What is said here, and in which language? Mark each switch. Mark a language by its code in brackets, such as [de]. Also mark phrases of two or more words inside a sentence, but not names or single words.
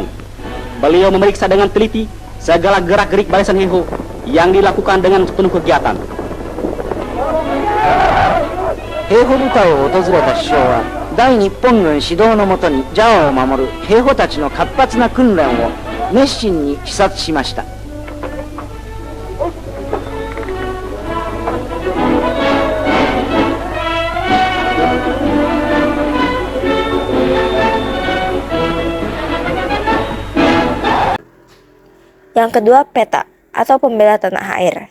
[id] Beliau memeriksa dengan teliti segala gerak-gerik barisan HEIHO yang dilakukan dengan penuh kegiatan. [ja] 兵法部会を訪れた首相は大日本軍指導のもとにジャワを守る兵法たちの活発な訓練を熱心に視察しました。 [id] Yang kedua, PETA atau Pembela Tanah Air.